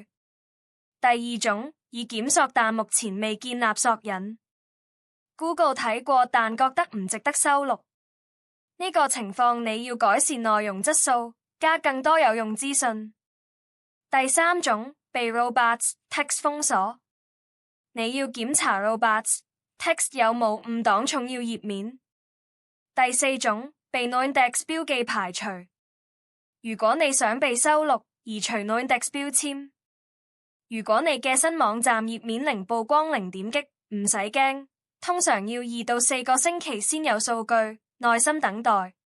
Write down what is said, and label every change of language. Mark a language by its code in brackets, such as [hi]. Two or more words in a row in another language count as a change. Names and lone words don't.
[yue] 第二種，已檢索但目前未建立索引。Google 睇過但覺得唔值得收錄，呢個情況你要改善內容質素，加更多有用資訊。第三種，被 robots text 封鎖，你要檢查 robots text 有冇誤擋重要頁面。第四種，被 noindex 標記排除，如果你想被收錄，移除 noindex 標籤。如果你嘅新網站頁面零曝光零點擊，唔使驚。通常要2到4個星期先有數據，耐心等待。